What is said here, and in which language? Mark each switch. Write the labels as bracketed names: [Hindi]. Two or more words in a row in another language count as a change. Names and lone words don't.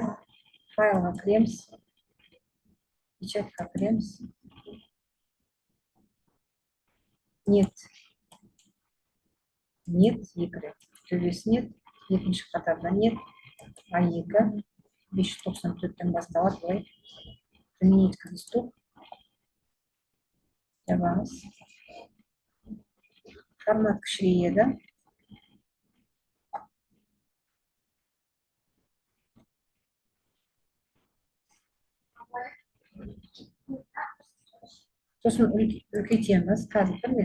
[Kazakh] Файлға кіреміз. Печатқа кіреміз. [Russian] Нет. [Kazakh] Нет, екі рет. Төбесі нет. Екінші қатарда нет. А2 594-тен басталады. Былай. [Russian] Применить к листу. [Kazakh] Жабамыз. Формат кішірейеді. Сосын үлкейтеміз. Қазір бір мен.